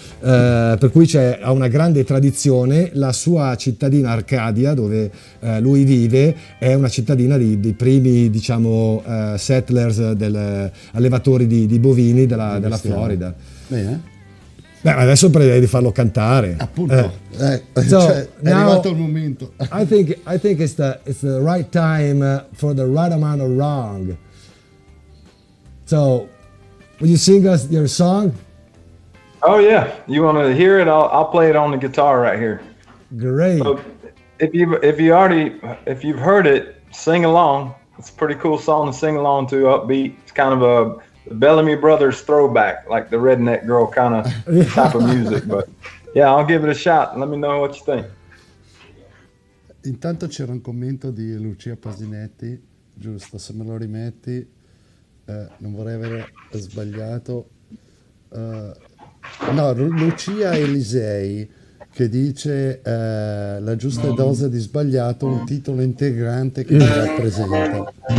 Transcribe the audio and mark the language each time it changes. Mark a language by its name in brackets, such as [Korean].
[Italian] Per cui ha una grande tradizione. La sua cittadina Arcadia, dove lui vive, è una cittadina dei primi, diciamo, settlers, allevatori di bovini della Florida. Bene. Beh, adesso prevede di farlo cantare. Appunto. [English] So [Italian] è arrivato il momento. [English] I think it's the right time for the right amount of wrong. So, will you sing us your song? Oh yeah, you want to hear it? I'll play it on the guitar right here. Great. So if you've heard it, sing along. It's a pretty cool song to sing along to, upbeat. It's kind of a Bellamy Brothers throwback, like the Redneck Girl kind of type of music. But yeah, I'll give it a shot. Let me know what you think. [Italian] Intanto c'era un commento di Lucia Pasinetti, giusto, se me lo rimetti, non vorrei aver sbagliato. No, Lucia Elisei che dice la giusta dose di sbagliato, un titolo integrante che ti rappresenta.